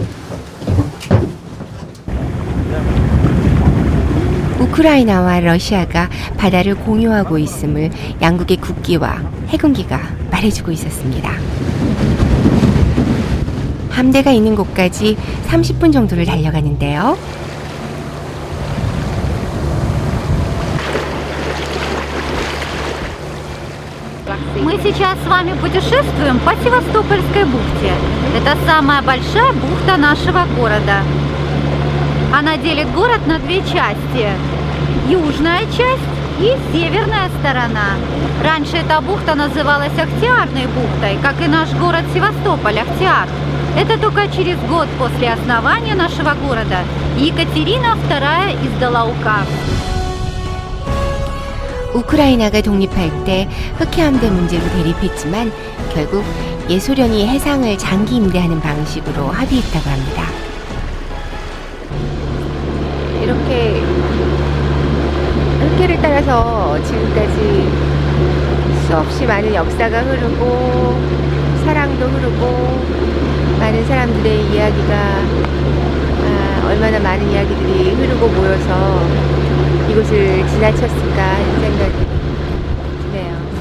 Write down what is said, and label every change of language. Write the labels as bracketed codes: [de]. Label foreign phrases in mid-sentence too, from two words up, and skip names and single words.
[ko] 우크라이나와 러시아가 바다를 공유하고 있음을 양국의 국기와 해군기가 말해주고 있었습니다. 함대가 있는 곳까지 30분 정도를 달려가는데요. [ru] Мы сейчас с вами путешествуем по Севастопольской бухте. Это самая большая бухта нашего города. Она делит город на две части. Южная часть и северная сторона. Раньше эта бухта называлась Ахтиарной бухтой, как и наш город Севастополь, Ахтиар. Это только через год после основания нашего города Екатерина II издала указ. [ko] 우크라이나가 독립할 때 흑해함대 문제로 대립했지만 결국 예소련이 해상을 장기 임대하는 방식으로 합의했다고 합니다. 이렇게 흑해를 따라서 지금까지 수없이 많은 역사가 흐르고 사랑도 흐르고 많은 사람들의 이야기가 얼마나 많은 이야기들이 흐르고 모여서 이곳을 지나쳤을까 하는 생각이 드네요.